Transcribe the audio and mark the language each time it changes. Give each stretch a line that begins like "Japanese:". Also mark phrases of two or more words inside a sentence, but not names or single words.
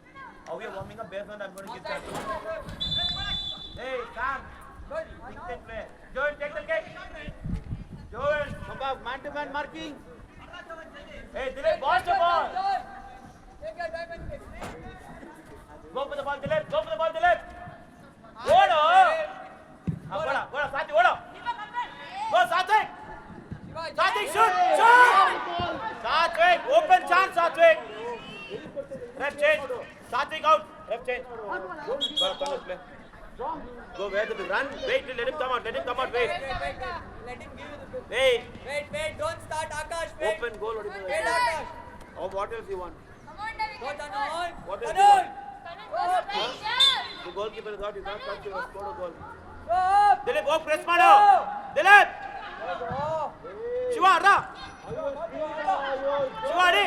English: Are we warming up based on I'm going to give that. Hey, Sam. Pick that play. Joel, take the kick. Joel. Come back, man-to-man marking. Hey, Dilip, ball to ball. Take your diamond kick. Go for the ball, Dilip. Odo. Go, Sathik, Odo. Go, Sathik. Sathik, shoot. Sathik, open chance, Sathik. Ref change. Sathik out. Ref change. Go, play. Go where the run. Wait, let him come out. Wait. Wait. Let him give you the ball. Wait. Wait. Don't start, Akash. Wait. Open goal. Wait, Akash. Oh, what else you want? Go, Tanul. What else you Tanul. want? The goalkeeper is out. You can't touch your score a goal. Go up. Dilip, go press mano. Dilip. Go. Shiva, ra. Shiva, re.